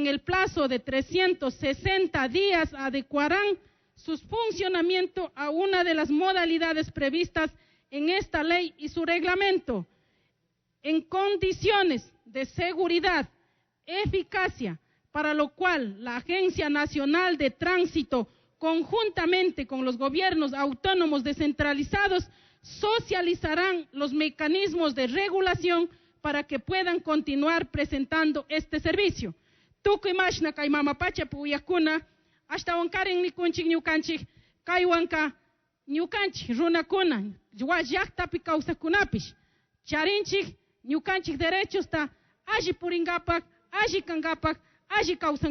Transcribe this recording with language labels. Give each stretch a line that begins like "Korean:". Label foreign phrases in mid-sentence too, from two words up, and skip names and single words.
Spanish: el plazo de 360 días adecuarán su funcionamiento a una de las modalidades previstas en esta ley y su reglamento, en condiciones de seguridad, eficacia, para lo cual la Agencia Nacional de Tránsito, conjuntamente con los gobiernos autónomos descentralizados, socializarán los mecanismos de regulación para que puedan continuar presentando este servicio.
Quechua: Tukuy mashna kay mamapacha puyakuna, hasta wankaren nikunchik ñukanchik, kay wanka ñukanchik runakuna, llaktapi kawsakunapish, charinchik ñukanchik derechos ta alli puringapak, alli kangapak, alli kawsangapak.